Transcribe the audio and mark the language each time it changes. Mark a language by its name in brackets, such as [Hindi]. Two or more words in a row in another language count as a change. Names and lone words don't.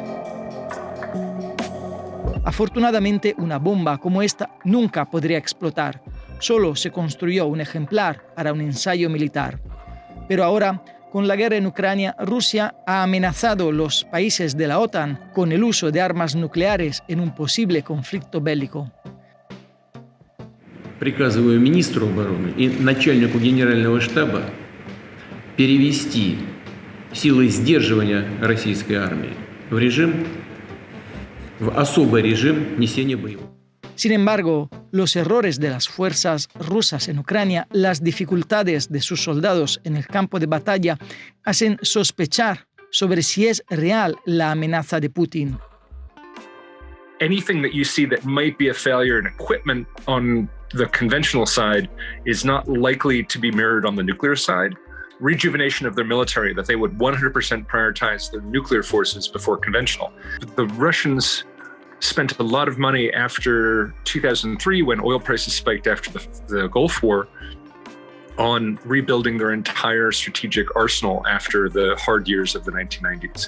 [Spanish] Afortunadamente, una bomba como esta nunca podría explotar. Solo se construyó un ejemplar para un ensayo militar. Pero ahora, con la guerra en Ucrania, Rusia ha amenazado a los países de la OTAN con el uso de armas nucleares en un posible conflicto bélico. [Russian] Приказываю министру обороны и начальнику генерального штаба перевести силы сдерживания российской армии в особый режим несения боевых. [Spanish] Sin embargo, los errores de las fuerzas rusas en Ucrania, las dificultades de sus soldados en el campo de batalla, hacen sospechar sobre si es real la amenaza de Putin. [English] Anything that you see that might be a failure in equipment on the conventional side is not likely to be mirrored on the nuclear side. Rejuvenation of their military, that they would 100% prioritize their nuclear forces before conventional. The Russians spent a lot of money after 2003, when oil prices spiked after the Gulf War, on rebuilding their entire strategic arsenal after the hard years of the 1990s.